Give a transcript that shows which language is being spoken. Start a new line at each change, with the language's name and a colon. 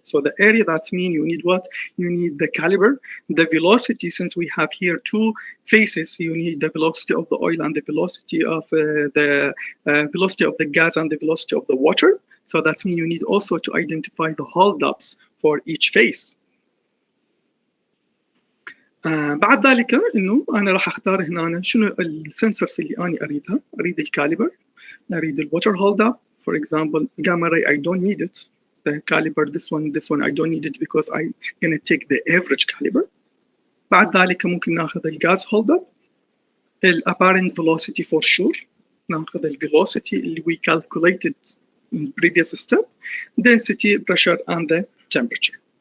English: So the area, that's mean you need what? You need the caliber. The velocity, since we have here 2 faces, you need the velocity of the oil and the velocity of velocity of the gas and the velocity of the water. So that means you need also to identify the holdups for each face.
Arabic: بعد ذلك انه انا راح اختار هنا شنو السنسورز اللي انا اريدها. اريد الكاليبر، اريد الواتر هولد اب.
English: For example, gamma ray, I don't need it. The caliber, this one, I don't need it because I'm gonna take the average caliber.
Arabic: بعد ذلك ممكن ناخذ الجاز هولد اب،
English: الapparent velocity for sure، ناخذ velocity اللي we calculated in previous step, density, pressure, and the temperature.